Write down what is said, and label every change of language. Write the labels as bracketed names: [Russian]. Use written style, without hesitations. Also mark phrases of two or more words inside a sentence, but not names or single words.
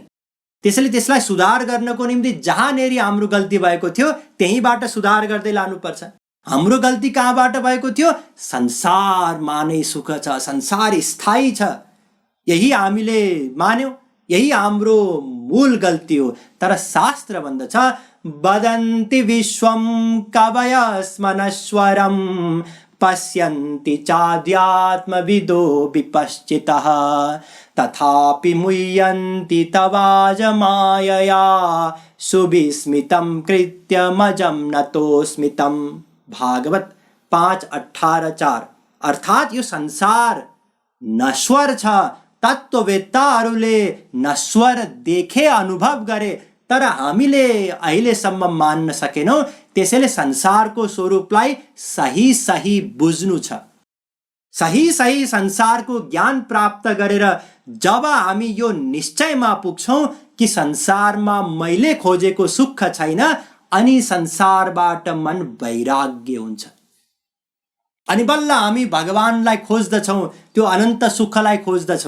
[Nepali] त्यसैले त्यसलाई सुधार गर्नको निम्ति जहाँनेरि हाम्रो गल्ती भएको थियो त्यहीबाट सुधार गर्दै लानुपर्छ। हाम्रो गल्ती कहाँबाट भएको थियो? संसारमा नै सुख छ, संसार स्थायी छ, यही हामीले मान्यौं, यही हाम्रो मूल गल्ती हो। तर शास्त्र भन्दछ, [Sanskrit] वदन्ति विश्वं कवयस्मनश्वरं पश्यन्ति चाध्यात्मविदो विपश्चितः तथापि मुह्यन्ति तवाज मायया सुविस्मितं कृत्यमजं नतोस्मितं। [Nepali] भागवत 5:18-4। अर्थात यो संसार नश्वर छ। तत्त्ववेत्ताहरूले नश्वर देखे, अनुभव गरे, तर हामीले अहिलेसम्म मान्न सकेनौं। त्यसैले संसारको स्वरूपलाई सही सही बुझ्नु छ। सही सही संसारको ज्ञान प्राप्त गरेर जब हामी यो निश्चयमा पुग्छौं कि संसारमा मैले खोजेको सुख छैन, अनि संसारबाट मन वैराग्य हुन्छ, अनि बल्ल हामी भगवानलाई खोज्दछौं, त्यो अनन्त सुखलाई खोज्दछौं।